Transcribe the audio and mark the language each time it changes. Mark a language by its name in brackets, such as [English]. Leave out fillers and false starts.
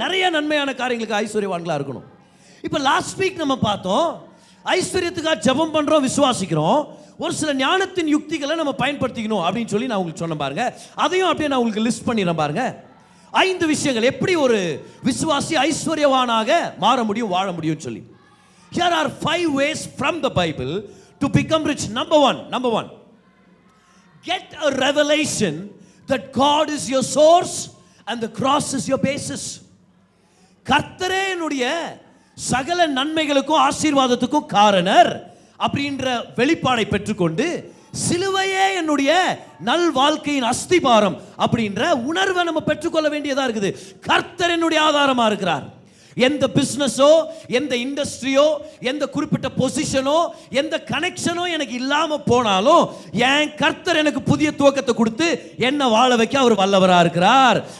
[Tamil] நிறைய நன்மையான காரியங்களுக்கு ஐஸ்வர்யவான்களா இருக்கணும். இப்போ லாஸ்ட் வீக் நம்ம பார்த்தோம், ஐஸ்வர்யத்துக்காக ஜெபம் பண்றோம், விசுவாசிக்கிறோம், ஒரு சில ஞானத்தின் யுக்திகளை நம்ம பயன்படுத்திக்கணும் அப்படின்னு சொல்லி நான் உங்களுக்கு சொன்னேன் பாருங்க. அதையும் அப்படியே நான் உங்களுக்கு லிஸ்ட் பண்ணிடுறேன் பாருங்க. 5 விஷயங்கள் எப்படி ஒரு விசுவாசி ஐஸ்வர்யவானாக மாற முடியும், வாழ முடியும் சொல்லி. [English] Here are 5 ways from the Bible to become rich. Number one, get a revelation that God is your source and the cross is your basis. [Tamil] கர்த்தரே என்னுடைய சகல நன்மைகளுக்கும் ஆசீர்வாதத்துக்கும் காரணர் அப்படின்ற வெளிப்பாடை பெற்றுக்கொண்டு சிலுவையே என்னுடைய நல் வாழ்க்கையின் அஸ்திபாரம் அப்படின்ற உணர்வை நம்ம பெற்றுக்கொள்ள வேண்டியதா இருக்குது. கர்த்தர் என்னுடைய ஆதாரமா இருக்கிறார். எந்த பிஸ்னஸோ, எந்த இண்டஸ்ட்ரியோ, எந்த குறிப்பிட்ட பொசிஷனோ, எந்த கனெக்ஷனோ எனக்கு இல்லாம போனாலும் என் கர்த்தர் எனக்கு புதிய துவக்கத்தை கொடுத்து என்ன வாழ வைக்க அவர் வல்லவரா இருக்கிறார்.